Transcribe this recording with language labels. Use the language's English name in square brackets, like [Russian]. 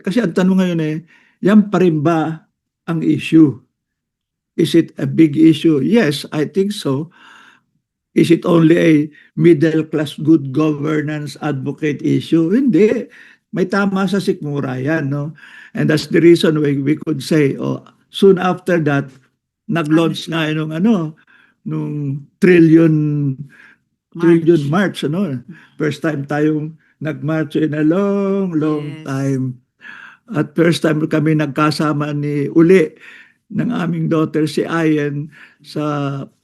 [Filipino] Kasi ang tanong ngayon yan pa rin ba ang issue? [English] Is it a big issue? Yes, I think so. Is it only a middle-class good governance advocate issue? Hindi. May tama sa sikmura yan, no? And that's the reason why we could say, soon after that, nag-launch nga nung trillion march, First time tayong nag-march in a long Yes. time. [Filipino] At first time kami nagkasama ni ng aming daughter si Ayen sa